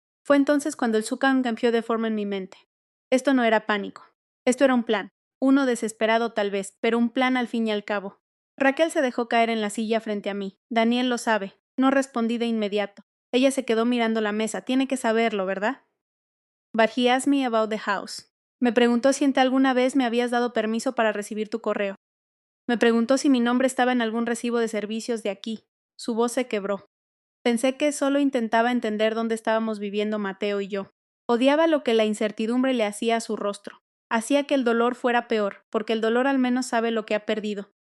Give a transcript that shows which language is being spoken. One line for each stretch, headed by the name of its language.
Spanish: Fue entonces cuando el Zuccan cambió de forma en mi mente. Esto no era pánico. Esto era un plan. Uno desesperado tal vez, pero un plan al fin y al cabo. Raquel se dejó caer en la silla frente a mí. Daniel lo sabe. No respondí de inmediato. Ella se quedó mirando la mesa. Tiene que saberlo, ¿verdad?
English: But he asked me about the house.
Spanish: Me preguntó si alguna vez me habías dado permiso para recibir tu correo. Me preguntó si mi nombre estaba en algún recibo de servicios de aquí. Su voz se quebró. Pensé que solo intentaba entender dónde estábamos viviendo Mateo y yo. Odiaba lo que la incertidumbre le hacía a su rostro. Hacía que el dolor fuera peor, porque el dolor al menos sabe lo que ha perdido.